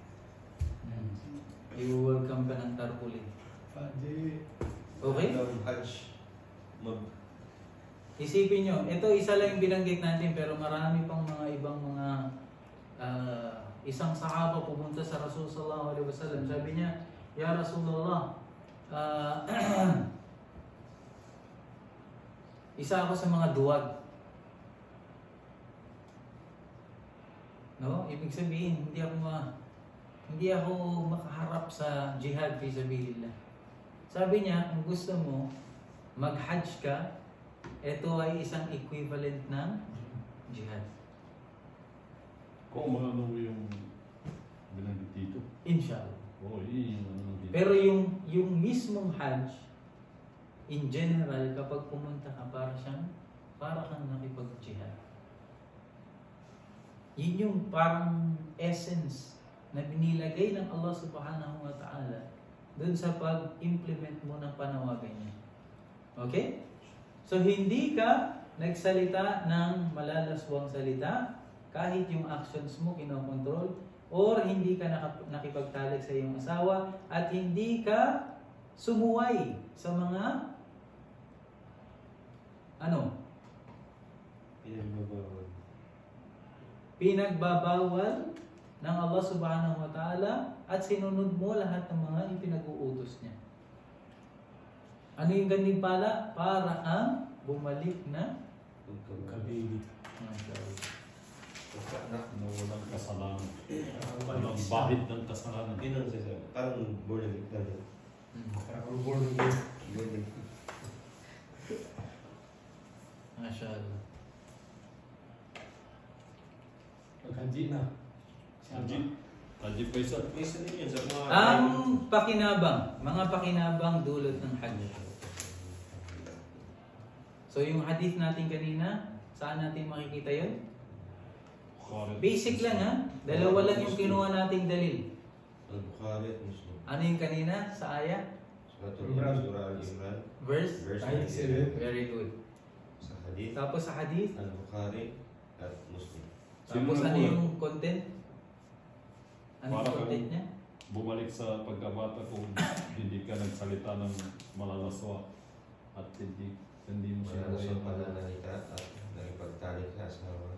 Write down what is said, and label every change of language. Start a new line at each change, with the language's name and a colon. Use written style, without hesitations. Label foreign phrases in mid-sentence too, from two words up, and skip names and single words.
Filipino: I-welcome ka ng tarpaulin. Haji. Okay? Hajj. Isipin nyo, ito isa lang yung binanggit natin pero marami pang mga ibang mga isang sahaba pumunta sa Rasul
Arabic: sallallahu alaihi wasallam.
Filipino: Sabi niya,
Arabic: Ya Rasulullah,
Filipino: isa ako sa mga duwag. No? Ibig sabihin, hindi ako makaharap sa
Arabic: jihad fi sabilillah.
Filipino: Sabi niya, kung gusto mo mag-Hajj ka, ito ay isang equivalent ng jihad. Kung ano yung binanggit dito.
Arabic: Inshallah.
Filipino: Oo, yun yung ano dito. Pero yung mismong Hajj,
English: in general,
Filipino: kapag pumunta ka, para kang nakipag-jihad. Yun yung parang essence na binilagay ng Allah
Arabic: subhanahu wa ta'ala
Filipino: dun sa pag-implement mo ng panawagan niya. Okay? So, hindi ka nagsalita ng malalaswang salita kahit yung actions mo kinokontrol or hindi ka nakipagtalik sa iyong asawa at hindi ka sumuway sa mga pinagbabawal ng Allah
Arabic: subhanahu wa ta'ala
Filipino: at sinunod mo lahat ng mga ipinag-uutos niya. Ano yung ganun pala? Para kang bumalik na kabili. Na walang kasalanan. Walang bahid ng kasalanan. Yun ang sasabi. Parang
English: born again.
Filipino: Parang
English: born again.
Arabic: Mashallah.
Filipino: Mag-Haji na. Haji Faisal. May isa din yan sa mga... Ang mga pakinabang dulot ng Hajj. So yung hadith natin kanina, saan natin makikita yun? Basic lang ha. Dalawa lang yung kinuha nating dalil. Al-Bukhari at Muslim. Ano yung kanina sa ayat? Surah Al-Imran. Verse? 97.
English: Very good.
Filipino: Sa hadith. Tapos sa hadith? Al-Bukhari at Muslim. Tapos ano yung content? Ano yung Para content niya? Bumalik sa pagkabata kung hindi ka nagsalita ng malalaswa at hindi mo siya Wala sa pananalita at nagpagtalik sa asawa.